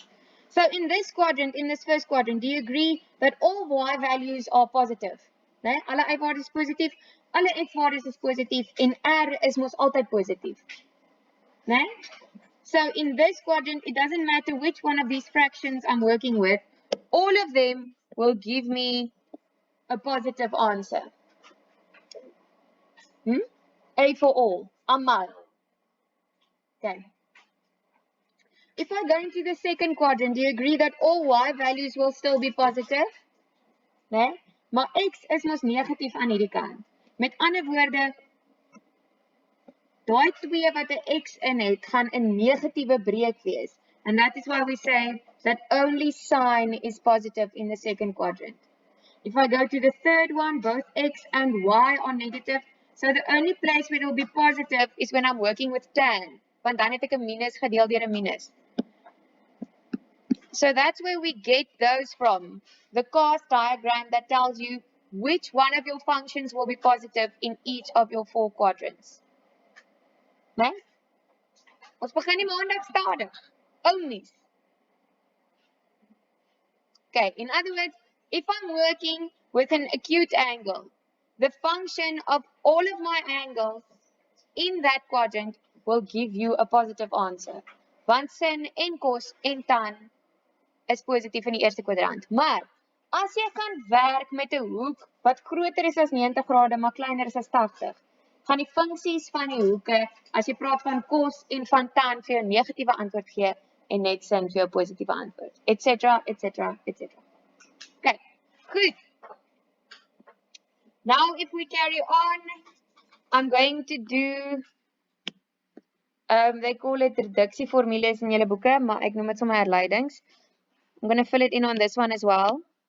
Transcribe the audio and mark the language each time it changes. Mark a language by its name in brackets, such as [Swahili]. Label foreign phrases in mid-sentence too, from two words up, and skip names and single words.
[English] So in this quadrant, in this first quadrant, do you agree that all y values are positive? [Afrikaans] Nee? Alle y-waardes is positief, alle x-waardes is positief en r is mos altyd positief. Nee? [English] So in this quadrant, it doesn't matter which one of these fractions I'm working with, all of them will give me a positive answer. A for all, amal. Okay. If I go into the second quadrant, do you agree that all y values will still be positive? [Afrikaans] Nee? Maar x is mos negatief aan hierdie kant. Met ander woorde, daai twee wat 'n x in het, gaan 'n negatiewe breek wees. [English] And that is why we say that only sine is positive in the second quadrant. If I go to the third one, both x and y are negative. So the only place where it will be positive is when I'm working with tan. [Afrikaans] Want dan het ek 'n minus gedeel deur 'n minus. [English] So that's where we get those from. The cos diagram that tells you which one of your functions will be positive in each of your 4 quadrants. [Afrikaans] Nee? Ons begin die maandag stadig. Oumies. [English] Okay, in other words, if I'm working with an acute angle, the function of all of my angles in that quadrant will give you a positive answer. [Afrikaans] Want sin en cos en tan is positief in die eerste kwadrant. Maar as jy gaan werk met 'n hoek wat groter is as 90 grade maar kleiner is as 80, gaan die funksies van die hoeke, as jy praat van cos en van tan, vir jou negatiewe antwoord gee en net sin vir jou positiewe antwoord, [English] etc, etc, etc. Okay, good. Now if we carry on, I'm going to do, they call it [Afrikaans] reduksieformules in julle boeke, maar ek noem dit sommer herleidings. [English] I'm going to fill it in on this one as well.